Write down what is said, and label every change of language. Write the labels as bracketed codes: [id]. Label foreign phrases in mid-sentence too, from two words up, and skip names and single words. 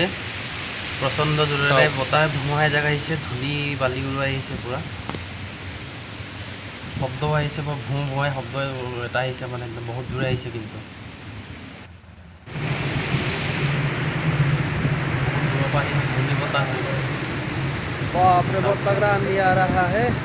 [as] প্ৰচণ্ড জোৰেৰে বতাহ ধুমুহা এজাক আহিছে, ধূলি বালি উৰুৱাই আহিছে পূৰা। শব্দও আহিছে, বৰ ভুঁ ভুৱাই শব্দ এটা আহিছে, মানে একদম বহুত জোৰে আহিছে কিন্তু। ঘূৰ্ণি বতাহ হৈ গ'ল। [hi] बाप रे बहुत तगड़ा आंधी आ रहा है।